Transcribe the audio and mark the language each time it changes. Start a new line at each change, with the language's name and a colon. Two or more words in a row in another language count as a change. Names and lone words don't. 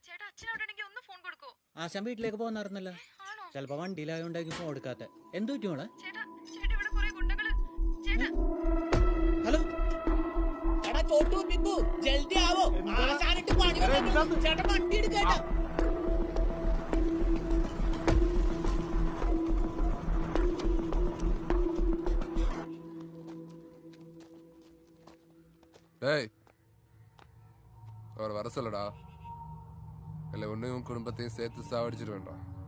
Malayalam: ആശാൻ വീട്ടിലേക്ക് പോകുന്നായിരുന്നല്ലോ. ചിലപ്പോ വണ്ടിയിലായോണ്ടായിരിക്കും ഫോൺ കൊടുക്കാത്ത. എന്ത് പറ്റി മോളെ? ഹലോ എടാ ചോട്ടു നിക്കൂ,
Hindi: जल्दी आओ.
Malayalam: ആശാനിട്ട് പണി വന്നു. ചേട്ടാ വണ്ടി എടുക്കേട്ടാ.
Tamil: அவர் வர சொல்லடா. இல்ல உன்னையும் குடும்பத்தையும் சேர்த்து சாவடிச்சிட்டு வேண்டாம்.